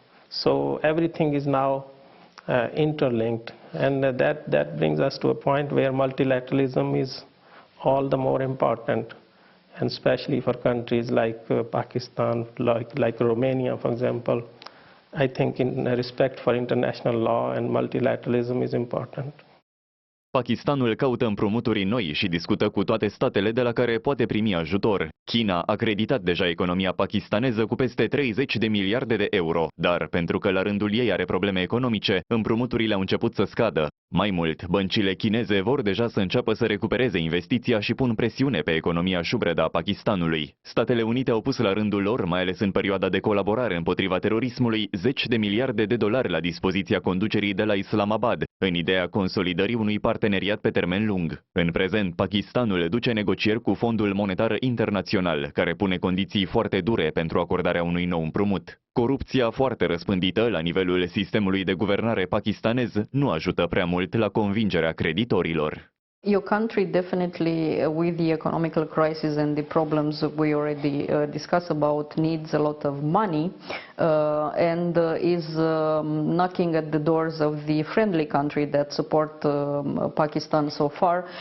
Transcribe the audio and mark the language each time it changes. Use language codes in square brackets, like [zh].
[en] So everything is now interlinked, and that brings us to a point where multilateralism is all the more important, and especially for countries like Pakistan, like Romania, for example. I think in respect for international law and multilateralism is important. [ro] Pakistanul caută împrumuturi noi și discută cu toate statele de la care poate primi ajutor. China a creditat deja economia pakistaneză cu peste 30 de miliarde de euro, dar pentru că la rândul ei are probleme economice, împrumuturile au început să scadă. Mai mult, băncile chineze vor deja să înceapă să recupereze investiția și pun presiune pe economia șubredă a Pakistanului. Statele Unite au pus la rândul lor, mai ales în perioada de colaborare împotriva terorismului, 10 de miliarde de dolari la dispoziția conducerii de la Islamabad, în ideea consolidării unui parteneriat pe termen lung. În prezent, Pakistanul duce negocieri cu Fondul Monetar Internațional, care pune condiții foarte dure pentru acordarea unui nou împrumut. Corupția foarte răspândită la nivelul sistemului de guvernare pakistanez nu ajută prea mult la convingerea creditorilor. [en] Your country definitely, with the economical crisis and the problems we already discussed about, needs a lot of money and is knocking at the doors of the friendly country that support Pakistan so far.